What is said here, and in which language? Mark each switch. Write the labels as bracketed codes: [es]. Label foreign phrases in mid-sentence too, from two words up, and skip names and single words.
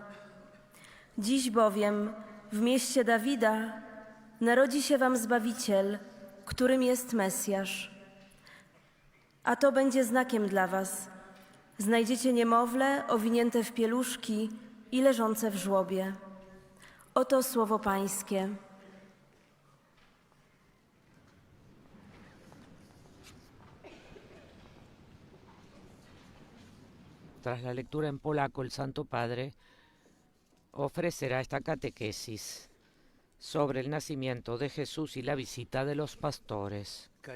[pl] Dziś bowiem w mieście Dawida narodzi się wam Zbawiciel, którym jest Mesjasz. A to będzie znakiem dla was. Znajdziecie niemowlę owinięte w pieluszki i leżące w żłobie. Oto słowo Pańskie. [es] Tras la lectura en polaco, el Santo Padre ofrecerá esta catequesis sobre el nacimiento de Jesús y la visita de los pastores.